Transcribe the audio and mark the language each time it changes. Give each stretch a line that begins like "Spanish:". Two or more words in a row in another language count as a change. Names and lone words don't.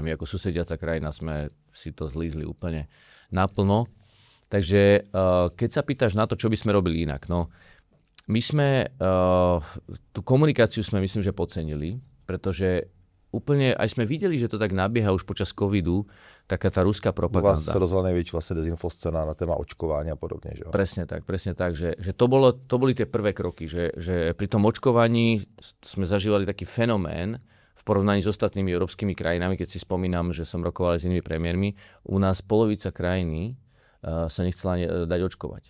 Slovak: My ako susediaca krajina sme si to zlízli úplne naplno. Takže keď sa pýtaš na to, čo by sme robili inak, no my sme tú komunikáciu sme myslím, že podcenili, pretože úplne, aj sme videli, že to tak nabieha už počas covidu, taká tá ruská propaganda.
Czech: U vás se rozhodla největší vlastně dezinfoscéna na téma očkování a podobně, že jo?
Slovak: Presne tak, že to boli tie prvé kroky, že pri tom očkovaní sme zažívali taký fenomén v porovnaní s ostatnými európskymi krajinami, keď si spomínam, že som rokoval s inými premiérmi, u nás polovica krajiny sa nechcela dať očkovať.